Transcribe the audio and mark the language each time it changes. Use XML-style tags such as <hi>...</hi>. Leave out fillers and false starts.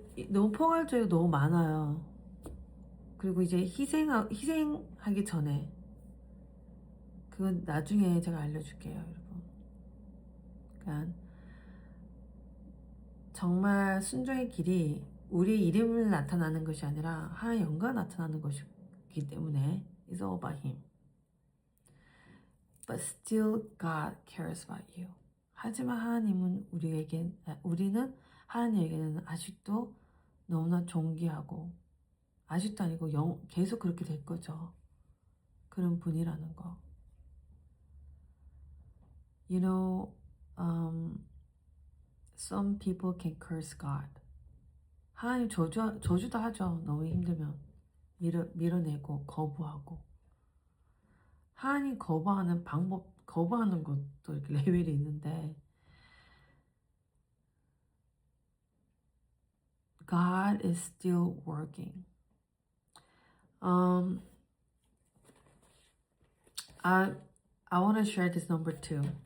<ko>너무 포괄적이고 너무 많아요. 그리고 이제 희생하기 전에 그건 나중에 제가 알려줄게요, 여러분. 그러니까 정말 순종의 길이 우리 이름을 나타나는 것이 아니라 하나의 영광 나타나는 것이기 때문에</ko> <en>It's all about Him. But still God cares about you.</en> <ko>하지만 우리는 하나님에게는 아직도 너무나 존귀하고 아직도 아니고 계속 그렇게 될 거죠. 그런 분이라는 거.</ko> <en>You know, some people can curse God.</en> <ko>하나님 저주도 하죠. 너무 힘들면 밀어내고 거부하고. 하나님 거부하는 것도 이렇게 레벨이 있는데</ko> <en>God is still working. I want to share this number 2.</en>